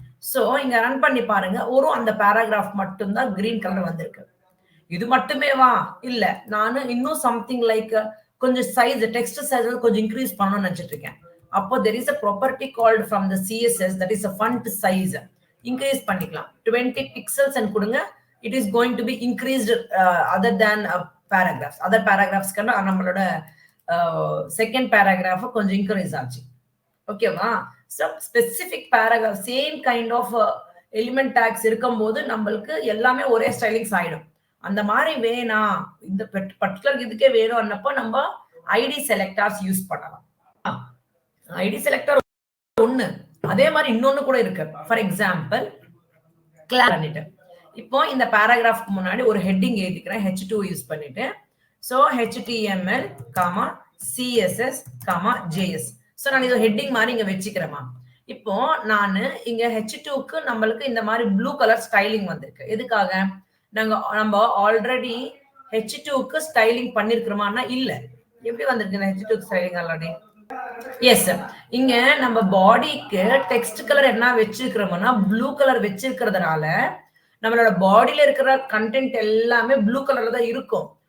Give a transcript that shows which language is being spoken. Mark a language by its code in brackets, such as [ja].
[ta] So இங்க run பண்ணி பாருங்க அந்த பேராகிராஃப் மட்டும்தான் கிரீன் கலர் வந்திருக்கு. இது மட்டுமே வா இல்ல நான் இன்னும் சம்திங் லைக் கொஞ்சம் சைஸ் டெக்ஸ்ட் சைஸ் கொஞ்சம் இன்க்ரீஸ் பண்ணணும்னு நினைச்சிட்டு இருக்கேன். [en] அப்போ there is a property called from the CSS that is a font size. [ta] Increase பண்ணிக்கலாம். [en] 20 pixels and [ta] கொடுங்க. [en] It is going to be increased other than paragraphs. Other paragraphs [ta] கன்னா நம்மளோட second paragraph கொஞ்சம் increase ஆச்சு. ஓகேவா? So specific paragraph same kind of element tax இருக்கும்போது நம்மளுக்கு எல்லாமே ஒரே ஸ்டைலிங்ஸ் ஆயிடும். அந்த மாதிரி வேணாம் இந்த பர்டிகுலர் இதுக்கே வேணும் அன்னப்போ நம்ம ஐடி செலக்டார்ஸ் யூஸ் பண்ணலாம். ஐடி செலக்டர் ஒண்ணு. அதே மாதிரி இன்னொன்னு கூட இருக்கு. ஃபார் எக்ஸாம்பிள் கிளாஸ் பண்ணிட்டு இப்போ இந்த பேராகிராஃப்க்கு முன்னாடி ஒரு ஹெட்டிங் எழுதிக்கிறேன். H2 யூஸ் பண்ணிட்டு so HTML, CSS, JS. So நான் இது ஹெட்டிங் மாதிரி இங்க வச்சுக்கிறேமா. இப்போ நான் இங்க H2க்கு நம்மளுக்கு இந்த மாதிரி ப்ளூ கலர் ஸ்டைலிங் வந்திருக்கு. எதுக்காக? நம்ம ஆல்ரெடி H2க்கு ஸ்டைலிங் பண்ணிருக்கிறோமான்னா இல்ல. எப்படி வந்திருக்கு H2 ஸ்டைலிங் ஆல்ரெடி? எஸ். இங்க நம்ம பாடிக்கு டெக்ஸ்ட் கலர் என்ன வச்சிருக்கிறோம்னா ப்ளூ கலர் வச்சிருக்கிறதுனால நம்மளோட பாடியில இருக்கிற கண்டென்ட் எல்லாமே ப்ளூ கலர்ல தான் இருக்கும்.